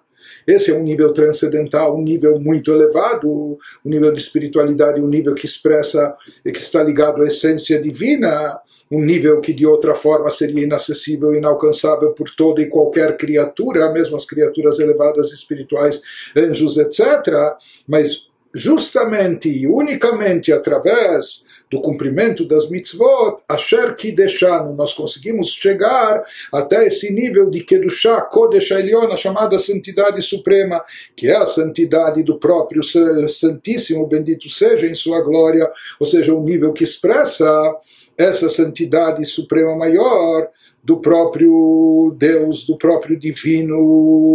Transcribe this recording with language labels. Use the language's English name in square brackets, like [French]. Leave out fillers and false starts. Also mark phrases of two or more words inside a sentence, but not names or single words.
[Portuguese] Esse é um nível transcendental, um nível muito elevado, um nível de espiritualidade, um nível que expressa, que está ligado à essência divina, um nível que de outra forma seria inacessível, inalcançável por toda e qualquer criatura, mesmo as criaturas elevadas espirituais, anjos, etc. Mas justamente e unicamente através do cumprimento das mitzvot, [Hebrew] אשר קדשנו, [Portuguese] nós conseguimos chegar até esse nível de Kedushá, [Hebrew] קודש העליון, [Portuguese] a chamada santidade suprema, que é a santidade do próprio Santíssimo, bendito seja em sua glória, ou seja, um nível que expressa essa santidade suprema maior do próprio Deus, do próprio Divino.